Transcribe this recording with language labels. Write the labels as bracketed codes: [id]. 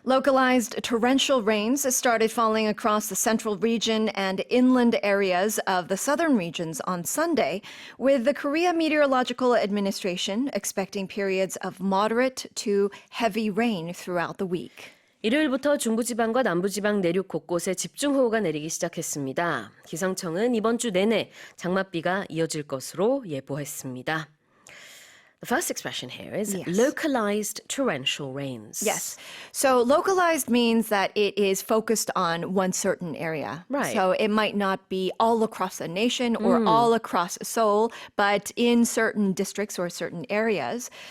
[en] Localized torrential rains started falling across the central region and inland areas of the southern regions on Sunday, with the Korea Meteorological Administration expecting periods of moderate to heavy rain throughout the week. [ko] 일요일부터 중부지방과 남부지방 내륙 곳곳에 집중호우가 내리기 시작했습니다. 기상청은 이번 주 내내 장맛비가 이어질 것으로 예보했습니다. [en] The first expression here is localized torrential rains. Yes. So localized means that it is focused on one certain area. Right. So it might not be all across the nation or all across Seoul, but in certain districts or certain areas.